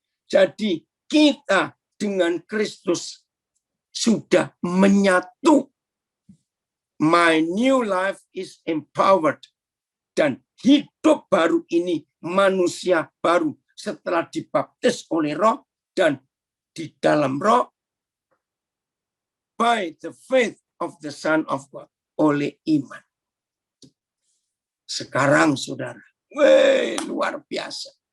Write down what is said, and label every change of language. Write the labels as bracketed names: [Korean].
[Indonesian] Jadi kita dengan Kristus sudah menyatu. [English] My new life is empowered. [Indonesian] Dan hidup baru ini manusia baru setelah dibaptis oleh Roh dan di dalam Roh [English] by the faith of the Son of God, [Indonesian] oleh iman. Sekarang saudara, luar biasa.